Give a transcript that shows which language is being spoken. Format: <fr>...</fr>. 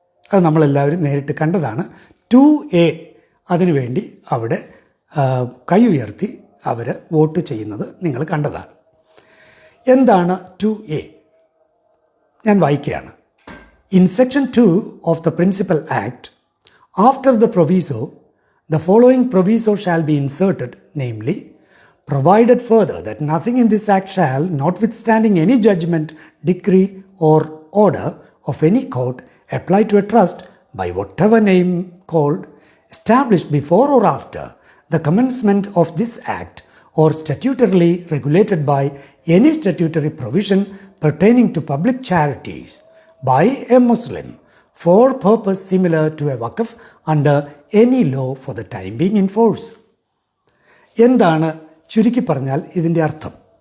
<ml>അത് നമ്മളെല്ലാവരും നേരിട്ട് കണ്ടതാണ്. 2A അതിനുവേണ്ടി അവിടെ കൈ ഉയർത്തി അവർ വോട്ട് ചെയ്യുന്നത് നിങ്ങൾ കണ്ടതാണ്. എന്താണ് 2A? ഞാൻ വായിക്കുകയാണ്.</ml> <en>In Section 2 of the Principal Act, after the proviso, the following proviso shall be inserted, namely, provided further that nothing in this Act shall, notwithstanding any judgment, decree, or order of any court, apply to a trust by whatever name called, established before or after the commencement of this Act, or statutorily regulated by any statutory provision pertaining to public charities, by a Muslim for purpose similar to a waqf under any law for the time being in force.</en> <ml>എന്താണ് ചുരുക്കി പറഞ്ഞാൽ ഇതിൻ്റെ അർത്ഥം?</ml>